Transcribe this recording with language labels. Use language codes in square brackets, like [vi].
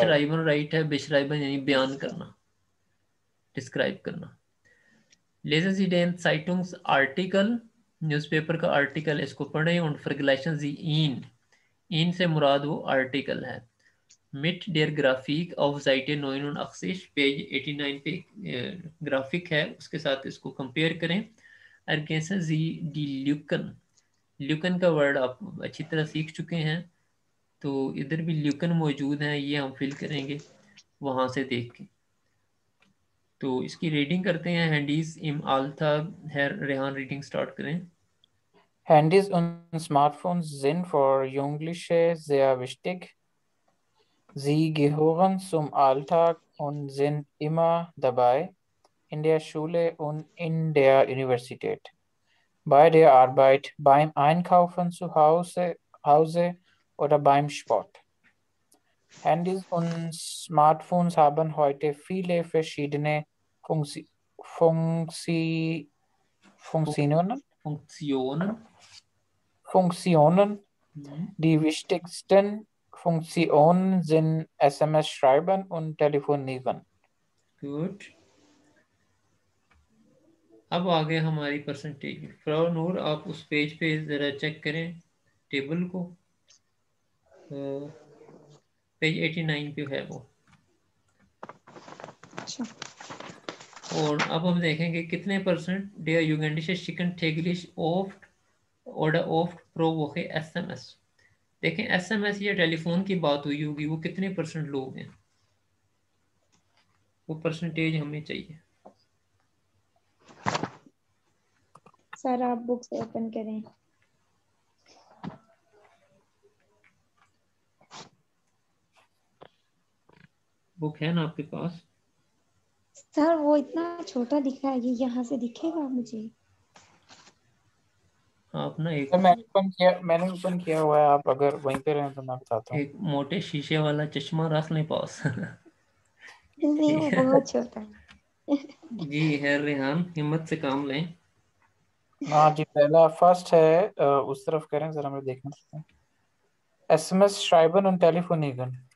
[hi] schreiben right है, beschreiben यानी बयान करना, डिस्क्राइब करना। [de] Lesen Sie den Zeitungsartikel, [hi] newspaper का आर्टिकल, इसको पढ़ें, [de] und vergleichen Sie ihn. [hi] ihn से मुराद वो आर्टिकल है। [de] Mit der Grafik auf Seite 89, [hi] page 89 पे ग्राफिक है, उसके साथ इसको कंपेयर करें। [de] Ergänzen Sie die Lücken. [hi] ल्यूकन का वर्ड आप अच्छी तरह सीख चुके हैं, तो इधर भी ल्यूकन मौजूद हैं, ये हम फिल करेंगे वहाँ से देख के। तो इसकी रीडिंग करते हैं। हैंडीज इम आल्था है, रेहान रीडिंग स्टार्ट करें। [de] Handys und Smartphones sind für Jugendliche sehr wichtig. Sie gehören zum Alltag und sind immer dabei, in der Schule und in der Universität, bei der Arbeit, beim Einkaufen Hause oder beim Sport. Handys und Smartphones haben heute viele verschiedene Funktio Funkti Funktionen. Funktionen। Funktionen. हम्म, Die wichtigsten Funktionen sind SMS schreiben und telefonieren. [hi] Good. अब आगे हमारी percentage. Frau नूर, आप उस page पे ज़रा check करें table को, page 89 पे है वो। अच्छा और अब हम देखेंगे कितने percent [de] der Jugendliche schicken täglich oft oder oft pro Woche SMS। [hi] देखें SMS या टेलीफोन की बात हुई होगी, वो कितने परसेंट लोग हैं, वो परसेंटेज हमें चाहिए। सर आप बुक्स ओपन करें। बुक है ना आपके पास? सर वो इतना छोटा दिख रहा है, ये यहाँ से दिखेगा मुझे? आप ना एक तो मैंने ओपन किया हुआ है, आप अगर वहीं पे रहें तो मैं बताता हूँ। एक मोटे शीशे वाला चश्मा रख लें पास। नहीं वो बहुत छोटा है। जी है रेहान, हिम्मत से काम लें। हाँ जी, पहला फर्स्ट है, उस तरफ करें जरा, मैं देखना चाहता हूँ। [de] SMS schreiben und telefonieren।